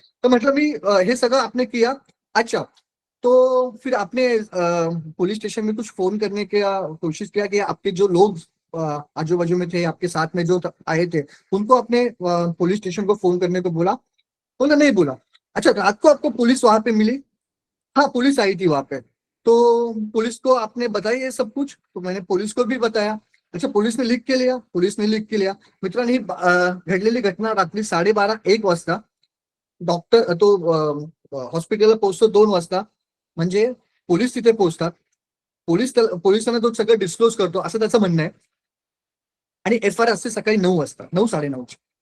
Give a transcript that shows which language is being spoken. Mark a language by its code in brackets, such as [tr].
[mr] तर म्हटलं मी हे सगळं [hi] आपने किया. अच्छा, तो फिर आपने पुलिस स्टेशन में कुछ फोन करने का कोशिश किया कि आपके जो लोग आजू बाजू में थे, आपके साथ में जो आए थे, उनको अपने पुलिस स्टेशन को फोन करने को बोला? बोला नहीं बोला. अच्छा, रात को आपको पुलिस वहां पे मिली? हाँ, पुलिस आई थी वहां पे. तो पुलिस को आपने बताया ये सब कुछ? तो मैंने पुलिस को भी बताया. अच्छा, पुलिस ने लिख के लिया? पुलिस ने लिख के लिया. [mr] मित्रांनी ही घडलेली घटना रात्री 12:30-1 वाजता. डॉक्टर तो हॉस्पिटलला पोहोचतो 2 वाजता. म्हणजे पोलीस तिथे पोहोचतात. पोलिसांना तो सगळं डिस्क्लोज करतो असं त्याचं म्हणणं आहे. आणि एफआयआर असते सकाळी 9 वाजता, 9-9:30.